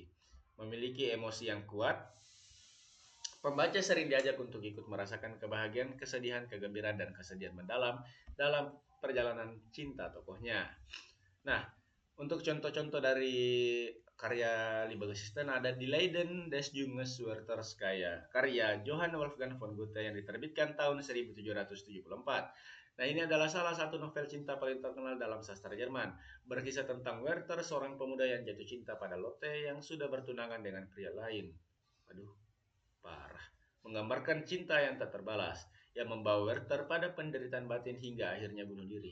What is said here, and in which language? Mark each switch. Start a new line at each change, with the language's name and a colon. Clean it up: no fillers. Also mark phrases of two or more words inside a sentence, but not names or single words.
Indonesian: Memiliki emosi yang kuat. Pembaca sering diajak untuk ikut merasakan kebahagiaan, kesedihan, kegembiraan, dan kesedihan mendalam dalam perjalanan cinta tokohnya. Nah, untuk contoh-contoh dari karya Liebesgeschichten ada Die Leiden des Junges Wertherskaya, karya Johann Wolfgang von Goethe yang diterbitkan tahun 1774. Nah, ini adalah salah satu novel cinta paling terkenal dalam sastra Jerman. Berkisah tentang Werther, seorang pemuda yang jatuh cinta pada Lotte yang sudah bertunangan dengan pria lain. Aduh, parah. Menggambarkan cinta yang tak terbalas, yang membawa Werther pada penderitaan batin hingga akhirnya bunuh diri.